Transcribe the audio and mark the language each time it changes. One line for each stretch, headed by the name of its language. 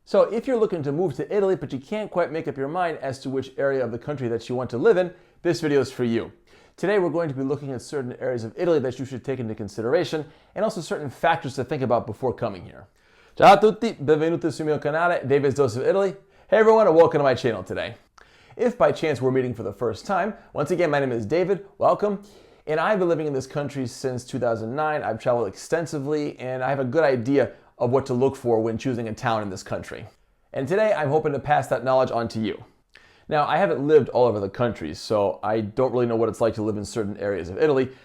English: So if you're looking to move to Italy but you can't quite make up your mind as to which area of the country that you want to live in, this video is for you. Today we're going to be looking at certain areas of Italy that you should take into consideration and also certain factors to think about before coming here.
Italian: Ciao a tutti, benvenuti sul mio canale, David's Dose of Italy.
English: Hey everyone, and welcome to my channel today. If by chance we're meeting for the first time, once again, my name is David, welcome. And I've been living in this country since 2009. I've traveled extensively and I have a good idea of what to look for when choosing a town in this country. And today I'm hoping to pass that knowledge on to you. Now, I haven't lived all over the country, so I don't really know what it's like to live in certain areas of Italy.